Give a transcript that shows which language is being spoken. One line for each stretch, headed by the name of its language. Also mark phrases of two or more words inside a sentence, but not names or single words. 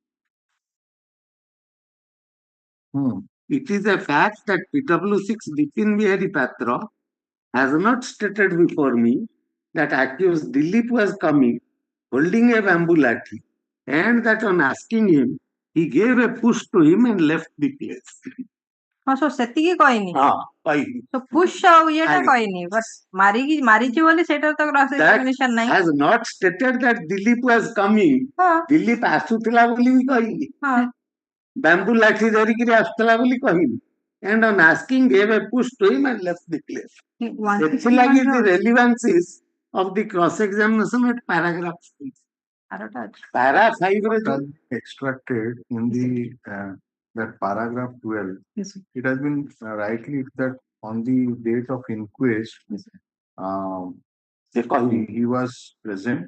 English: It is a fact that PW6 Bipin Bihari Patra has not stated before me that accused Dilip was coming holding a bamboo lathi, and that on asking him, he gave a push to him and left the place.
Odia: ହଁ ସୋ ସେତିକି କହିନି ତ ପୁsh ଆଉ ଇଏଟା କହିନି ବଟ୍ ମାରିଛି ବୋଲି ସେଇଟା ତ
English: cross examination
Odia: ନାହିଁ
English: has not stated that Dilip was coming.
Odia: Dilip ଆସୁଥିଲା ବୋଲି ବି କହିନି,
English: bamboo lathi
Odia: ଧରିକିରି ଆସୁଥିଲା ବୋଲି କହିନି,
English: and on asking gave a push to him and left the place. ସେଥିଲାଗି the relevance is of the cross examination at paragraph 6. Para 5 extracted in the that paragraph 12. Yes, it has been rightly that on the date of inquest, he was present.